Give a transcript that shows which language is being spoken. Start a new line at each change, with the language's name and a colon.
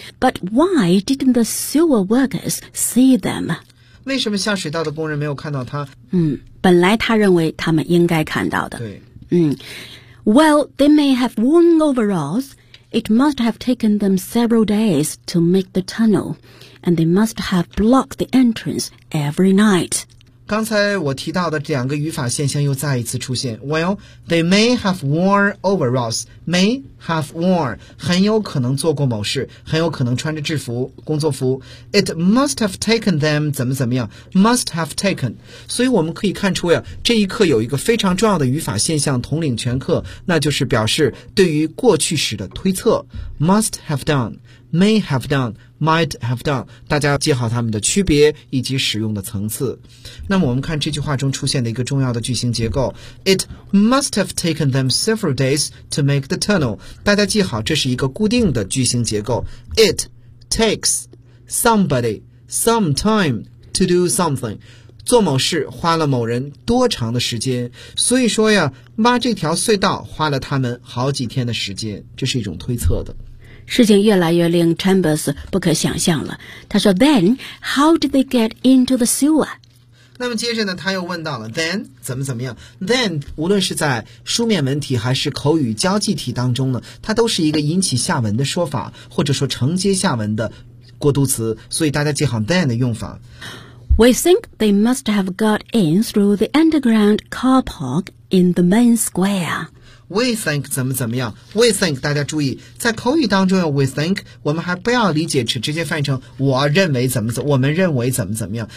English: But why didn't the sewer workers see them？
Chinese: 为什么下水道的工人没有看到他？本来他认为他们应该看到的。对。
English: Well, they may have worn overalls. It must have taken them several days to make the tunnel. And they must have blocked the entrance every night.
Chinese: 刚才我提到的两个语法现象又再一次出现。
English: Well, they may have worn overalls. May have worn.
Chinese: 很有可能做过某事，很有可能穿着制服，工作服。
English: It must have taken them, 怎么怎么样。 Must have taken.
Chinese: 所以我们可以看出呀，这一课有一个非常重要的语法现象统领全课，那就是表示对于过去时的推测。 Must have done, may have done,Might have done， 大家要记好它们的区别以及使用的层次。那么我们看这句话中出现的一个重要的句型结构 ， It must have taken them several days to make the tunnel。大家记好，这是一个固定的句型结构。
English: It takes somebody some time to do something。
Chinese: 做某事花了某人多长的时间，所以说呀，挖这条隧道花了他们好几天的时间，这是一种推测的。事情越来越令 Chambers 不可想象了。
English: 他说 Then, how did they get into the sewer?
Chinese: 那么接着呢，他又问到了 Then, 怎么怎么样。 Then, 无论是在书面文体还是口语交际体当中呢，它都是一个引起下文的说法，或者说承接下文的过渡词，所以大家记好 Then 的用法。
English: We think they must have got in through the underground car park in the main square.
Chinese: We think 怎么怎么样。We think 大家注意，在口语当中有 we think， 我们还不要理解直接翻译成我认为怎么怎么，我们认为怎么怎么样。